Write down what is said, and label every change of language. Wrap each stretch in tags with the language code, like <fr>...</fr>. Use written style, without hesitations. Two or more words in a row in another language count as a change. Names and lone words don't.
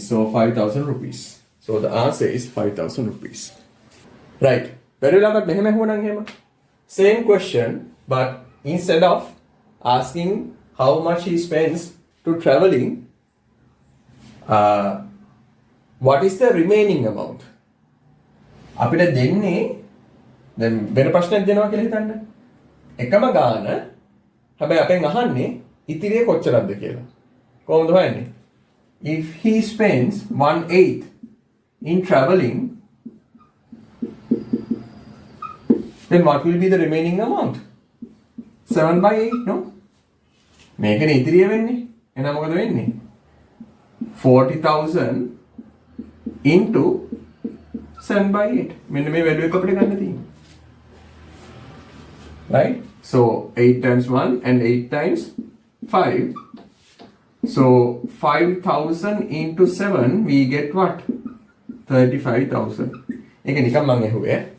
<en>So 5,000 rupees. So the answer is 5,000 rupees. Right. Very well. Same question, but instead of asking how much he spends to traveling, what is the remaining amount?</en> <si>අපිට දෙන්නේ දැන් වෙන ප්‍රශ්නයක් දෙනවා කියලා හිතන්න. එකම ගාන හැබැයි අපෙන් අහන්නේ ඉතිරිය කොච්චරක්ද කියලා. කොහොමද හොයන්නේ?</si> <en>if he spends 1/8 in traveling, then what will be the remaining amount? 7/8, no?</en> <si>මේකනේ ඉතිරිය වෙන්නේ. එහෙනම් මොකද වෙන්නේ? 40,000 into 7/8. මෙන්න මේ value එක අපිට ගන්න තියෙන්නේ.</si> <en>Right? So 8 times 1 and 8 times 5. So 5,000 into 7 we get what? 35,000.</en> <si>ඒක නිකන් මම ඇහුවේ.</si>